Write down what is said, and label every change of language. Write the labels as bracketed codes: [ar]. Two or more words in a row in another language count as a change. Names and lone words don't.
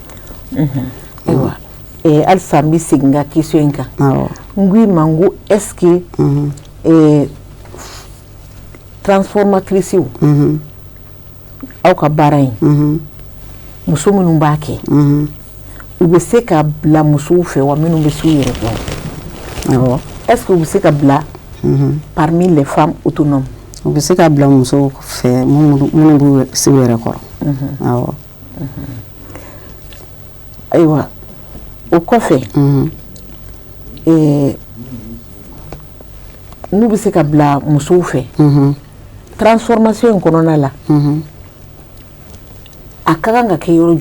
[bm] Ayiwa halisa n bɛ segin n ka question in kan n ko i ma n ko [fr] est-ce que [bm] transformatrice aw ka baara in muso minnu b'a kɛ u bɛ se ka bila musow fɛ wa minnu bɛ s'u yɛrɛ dɔn [fr] est-ce que [bm] u bɛ se ka bila [fr] parmi les femmes autonomes? [bm] U bɛ se ka bila musow fɛ minnu b'u s'u yɛrɛ kɔrɔ awɔ. Ayiwa o kɔfɛ n'u bɛ se ka bila musow fɛ transformation in kɔnɔna la a ka kan ka kɛ yɔrɔ